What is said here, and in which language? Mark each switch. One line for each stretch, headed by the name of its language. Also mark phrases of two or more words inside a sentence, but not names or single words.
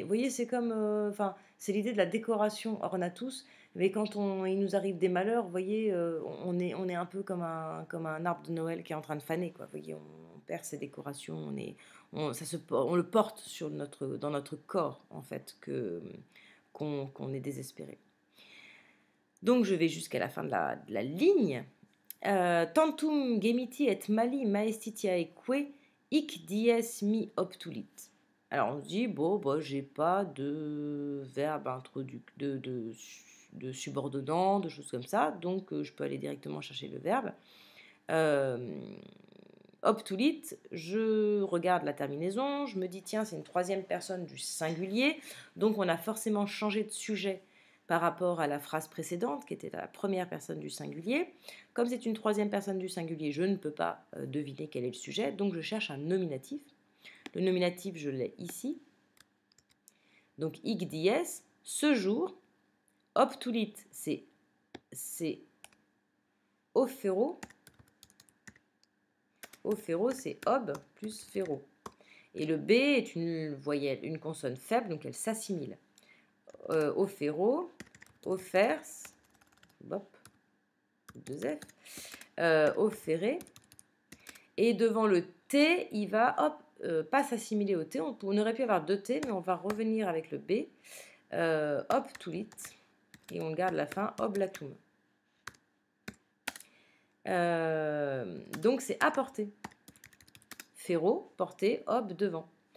French: Vous voyez, c'est comme, enfin, c'est l'idée de la décoration ornatus, mais quand il nous arrive des malheurs, vous voyez, on est un peu comme un arbre de Noël qui est en train de faner, quoi. Vous voyez, on perd ses décorations, on le porte dans notre corps, en fait, qu'on est désespéré. Donc, je vais jusqu'à la fin de la ligne.
Latin: Tantum gemiti et mali maestitiaeque hic dies mi obtulit.
French: Alors on se dit, bon, bah, j'ai pas de verbe de subordonnant, de choses comme ça, donc je peux aller directement chercher le verbe. Obtulit, je regarde la terminaison, je me dis, tiens, c'est une troisième personne du singulier, donc on a forcément changé de sujet par rapport à la phrase précédente, qui était la première personne du singulier. Comme c'est une troisième personne du singulier, je ne peux pas deviner quel est le sujet, donc je cherche un nominatif. Le nominatif, je l'ai ici. Donc,
Latin: hic dies,
French: ce jour. Obtulit, c'est offero. Offero, c'est ob plus ferro. Et le B est une voyelle, une consonne faible, donc elle s'assimile. Offero, offers, bop, 2F, offéré. Et devant le T, il va, pas s'assimiler au T. On aurait pu avoir 2 T, mais on va revenir avec le B. Obtulit. Et on garde la fin, oblatum. Donc c'est apporter. Ferro, porter, ob, devant.